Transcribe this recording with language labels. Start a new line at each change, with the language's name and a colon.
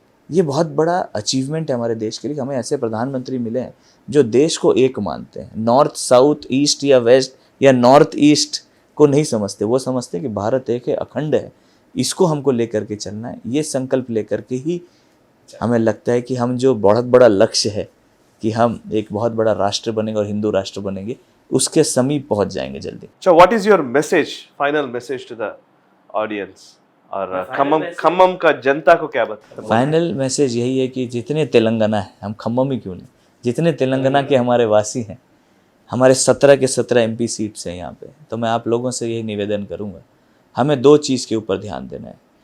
Hindi: ये बहुत बड़ा अचीवमेंट है हमारे देश के लिए। हमें ऐसे प्रधानमंत्री मिले हैं जो देश को एक मानते हैं, नॉर्थ साउथ, ईस्ट या वेस्ट या नॉर्थ ईस्ट को नहीं समझते। वो समझते हैं कि भारत एक है, अखंड है, इसको हमको लेकर के चलना है। ये संकल्प लेकर के ही हमें लगता है कि हम जो बहुत बड़ा लक्ष्य है कि हम एक बहुत बड़ा राष्ट्र बनेंगे और हिंदू राष्ट्र बनेंगे, उसके समीप पहुंच जाएंगे जल्दी।
English: So what is your message, final message to the audience?
Hindi: और खम्मम का जनता को क्या बताते? फाइनल मैसेज यही है कि जितने तेलंगाना है, हम खम्मम ही क्यों नहीं, जितने तेलंगाना के हमारे वासी हैं, हमारे 17 के 17 MP सीट्स हैं यहाँ पे, तो मैं आप लोगों से यही निवेदन करूँगा, हमें 2 चीज़ के ऊपर ध्यान देना है।